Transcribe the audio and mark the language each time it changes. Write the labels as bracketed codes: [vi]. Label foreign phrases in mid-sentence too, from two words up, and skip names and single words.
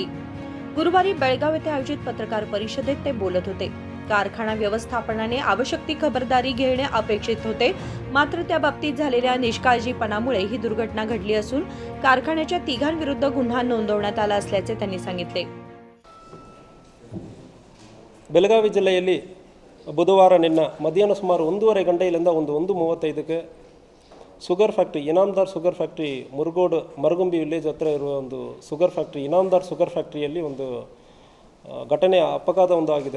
[mr] गुरुवारी बेळगाव येथे आयोजित पत्रकार परिषदेत ते बोलत होते. कारखाना व्यवस्थापनाने आवश्यक ती खबरदारी घेणे अपेक्षित होते, मात्र त्या बाबतीत झालेल्या निष्काळजीपणामुळे ही दुर्घटना घडली असून कारखान्याच्या तिघांविरुद्ध गुन्हा नोंदवण्यात आला असल्याचे त्यांनी सांगितले. [kn] ಬೆಳಗಾವಿ ಜಿಲ್ಲೆಯಲ್ಲಿ ಬುಧವಾರ ನಿನ್ನ ಮಧ್ಯಾಹ್ನ ಸುಮಾರು 1:30 ಗಂಟೆಯಿಂದ 1:35ಕ್ಕೆ [en] sugar factory [kn] ಇನಾಮದಾರ್ [en] sugar factory [kn] ಮುರುಗೋಡು ಮರಗುಂಬಿ ವಿಲೇಜ್ ಹತ್ರ ಇರುವ ಒಂದು ಶುಗರ್ ಫ್ಯಾಕ್ಟ್ರಿ ಇನಾಮದಾರ್ ಶುಗರ್ ಫ್ಯಾಕ್ಟ್ರಿಯಲ್ಲಿ ಒಂದು ಘಟನೆ ಅಪಘಾತ ಆಗಿದೆ.